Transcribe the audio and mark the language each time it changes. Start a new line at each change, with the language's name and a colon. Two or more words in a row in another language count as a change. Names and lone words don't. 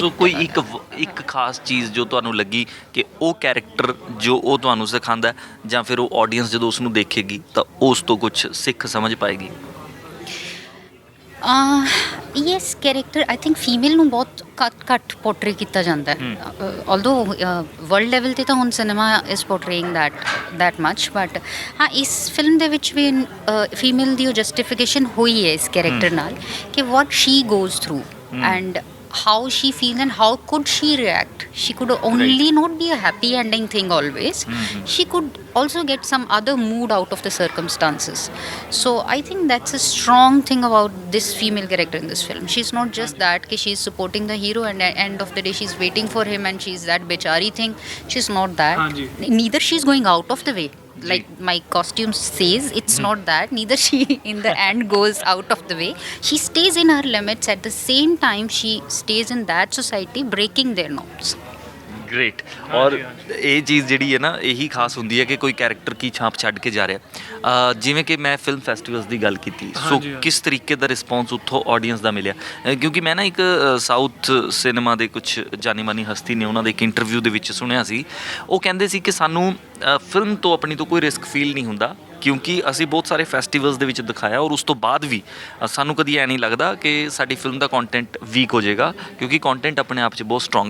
Punjabi: ਸੋ ਕੋਈ ਇੱਕ ਖਾਸ ਚੀਜ਼ ਜੋ ਤੁਹਾਨੂੰ ਲੱਗੀ ਕਿ ਉਹ ਕੈਰੈਕਟਰ ਜੋ ਉਹ ਤੁਹਾਨੂੰ ਸਿਖਾਉਂਦਾ, ਜਾਂ ਫਿਰ ਉਹ ਆਡੀਅנס ਜਦੋਂ ਉਸ ਨੂੰ ਦੇਖੇਗੀ ਤਾਂ ਉਸ ਤੋਂ ਕੁਝ ਸਿੱਖ ਸਮਝ ਪਾਏਗੀ?
English: yes character I think female
Punjabi: ਨੂੰ ਬਹੁਤ ਘੱਟ ਪੋਰਟਰੇ ਕੀਤਾ ਜਾਂਦਾ ਹੈ
English: although world level
Punjabi: ਤੇ ਤਾਂ ਹੁਣ
English: cinema is portraying that much
Punjabi: ਬਟ ਹਾਂ ਇਸ ਫਿਲਮ ਦੇ ਵਿੱਚ ਵੀ ਫੀਮੇਲ ਦੀ ਉਹ ਜਸਟੀਫਿਕੇਸ਼ਨ ਹੋਈ ਹੈ ਇਸ ਕੈਰੈਕਟਰ ਨਾਲ ਕਿ
English: what she goes through and how she feels and how could she react. She could only not be a happy ending thing always. She could also get some other mood out of the circumstances. So I think that's a strong thing about this female character in this film. She's not just that कि she's supporting the hero and at end of the day she's waiting for him and she's that bechari thing. She's not that. Neither she's going out of the way. Like my costume says, it's not that. Neither she in the end goes out of the way. She stays in her limits. At the same time, she stays in that society, breaking their norms.
Punjabi: ਗ੍ਰੇਟ। ਔਰ ਇਹ ਚੀਜ਼ ਜਿਹੜੀ ਹੈ ਨਾ ਇਹੀ ਖਾਸ ਹੁੰਦੀ ਹੈ ਕਿ ਕੋਈ ਕੈਰੈਕਟਰ ਕੀ ਛਾਪ ਛੱਡ ਕੇ ਜਾ ਰਿਹਾ। ਜਿਵੇਂ ਕਿ ਮੈਂ
English: film festivals
Punjabi: ਦੀ ਗੱਲ ਕੀਤੀ, ਸੋ ਕਿਸ ਤਰੀਕੇ ਦਾ ਰਿਸਪੌਂਸ ਉੱਥੋਂ ਆਡੀਅנס ਦਾ ਮਿਲਿਆ? ਕਿਉਂਕਿ ਮੈਂ ਨਾ ਇੱਕ
English: south cinema
Punjabi: ਦੇ ਕੁਝ ਜਾਣੀ ਮਾਨੀ ਹਸਤੀ ਨੇ ਉਹਨਾਂ ਦੇ ਇੱਕ ਇੰਟਰਵਿਊ ਦੇ ਵਿੱਚ ਸੁਣਿਆ ਸੀ, ਉਹ ਕਹਿੰਦੇ ਸੀ ਕਿ ਸਾਨੂੰ ਫਿਲਮ ਤੋਂ ਆਪਣੀ ਤੋਂ ਕੋਈ
English: risk feel
Punjabi: ਨਹੀਂ ਹੁੰਦਾ ਕਿਉਂਕਿ ਅਸੀਂ ਬਹੁਤ ਸਾਰੇ ਫੈਸਟੀਵਲਸ ਦੇ ਵਿੱਚ ਦਿਖਾਇਆ ਔਰ ਉਸ ਤੋਂ ਬਾਅਦ ਵੀ ਸਾਨੂੰ ਕਦੀ ਐ ਨਹੀਂ ਲੱਗਦਾ ਕਿ ਸਾਡੀ ਫਿਲਮ ਦਾ
English: content weak
Punjabi: ਹੋ ਜਾਏਗਾ ਕਿਉਂਕਿ ਕੰਟੈਂਟ ਆਪਣੇ ਆਪ 'ਚ ਬਹੁਤ ਸਟਰੋਂਗ ਹੈ।